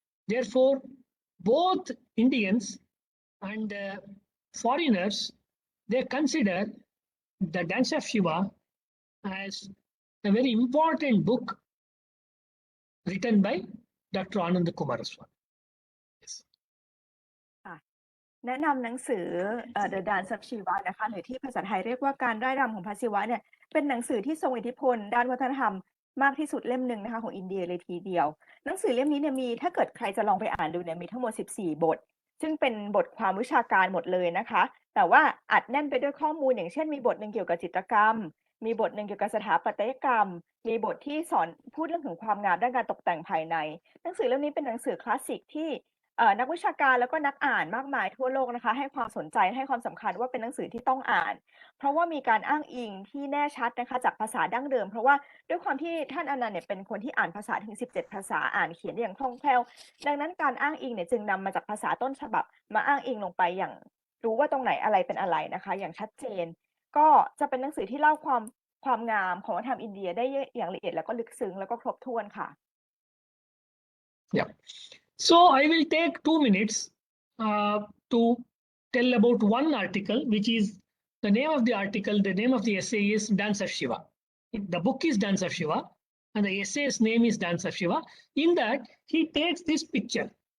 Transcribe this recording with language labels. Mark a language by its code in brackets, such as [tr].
[en] Therefore, both Indians and foreigners, they consider the Dance of Shiva as a very important book written by Dr. Ananda Coomaraswamy. Yes. [th] แนะนำหนังสือ The Dance of Shiva นะคะหรือที่ภาษาไทยเรียกว่าการร่ายรำของพระศิวะเนี่ยเป็นหนังสือที่ทรงอิทธิพลด้านวัฒนธรรมมากที่สุดเล่มหนึ่งนะคะของอินเดียเลยทีเดียวหนังสือเล่มนี้เนี่ยมีถ้าเกิดใครจะลองไปอ่านดูเนี่ยมีทั้งหมด14 บทซึ่งเป็นบทความวิชาการหมดเลยนะคะแต่ว่าอัดแน่นไปด้วยข้อมูลอย่างเช่นมีบทหนึ่งเกี่ยวกับจิตรกรรมมีบทหนึ่งเกี่ยวกับสถาปัตยกรรมมีบทที่สอนพูดเรื่องถึงความงามด้านการตกแต่งภายในหนังสือเล่มนี้เป็นหนังสือคลาสสิกที่ นักวิชาการแล้วก็นักอ่านมากมายทั่วโลกนะคะให้ความสนใจให้ความสำคัญว่าเป็นหนังสือที่ต้องอ่านเพราะว่ามีการอ้างอิงที่แน่ชัดนะคะจากภาษาดั้งเดิมเพราะว่าด้วยความที่ท่านอนันต์เนี่ยเป็นคนที่อ่านภาษาถึง17 ภาษาอ่านเขียนอย่างคล่องแคล่วดังนั้นการอ้างอิงเนี่ยจึงนำมาจากภาษาต้นฉบับมาอ้างอิงลงไปอย่างรู้ว่าตรงไหนอะไรเป็นอะไรนะคะอย่างชัดเจนก็จะเป็นหนังสือที่เล่าความงามของวัฒนธรรมอินเดียได้อย่างละเอียดแล้วก็ลึกซึ้งแล้วก็ครบถ้วนค่ะ Yeah. [en] So I will take 2 minutes to tell about one article, which is the name of the article, the name of the essay is Dance of Shiva. The book is Dance of Shiva. and the essay's name is Dance of Shiva. In that, he takes this picture.